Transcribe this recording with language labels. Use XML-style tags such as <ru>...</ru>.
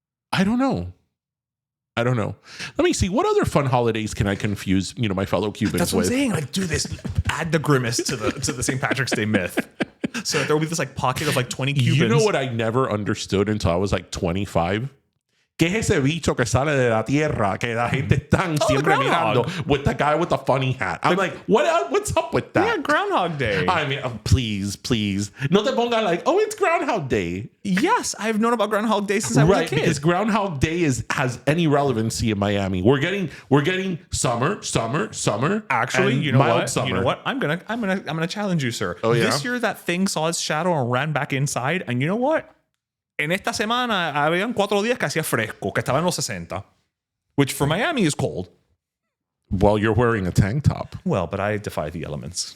<en>I don't know. Let me see. What other fun holidays can I confuse, my fellow Cubans with? That's what I'm saying. Like, do this. Add the grimace to the St. Patrick's Day myth. So there will be this like pocket of like 20 Cubans. You know what I never understood until I was like 25?</en> <es>¿Qué es ese bicho que sale de la tierra que la gente están siempre mirando</es> <en>with the guy with the funny hat? I'm like, what's up with that? Yeah, Groundhog Day. I mean, please.</en> <es>No te ponga</es> <en>like, it's Groundhog Day. Yes, I've known about Groundhog Day since I was a kid. Because Groundhog Day has any relevancy in Miami. We're getting summer. Actually, you know what? Summer. You know what? I'm gonna challenge you, sir. Oh yeah. This year that thing saw its shadow and ran back inside, and you know what?</en> <es>En esta semana habían 4 días que hacía fresco, que estaba en los 60,</es> <en>which for Miami is cold.</en> <es>Well, you're wearing a tank top. Well, but I defy the elements.</es>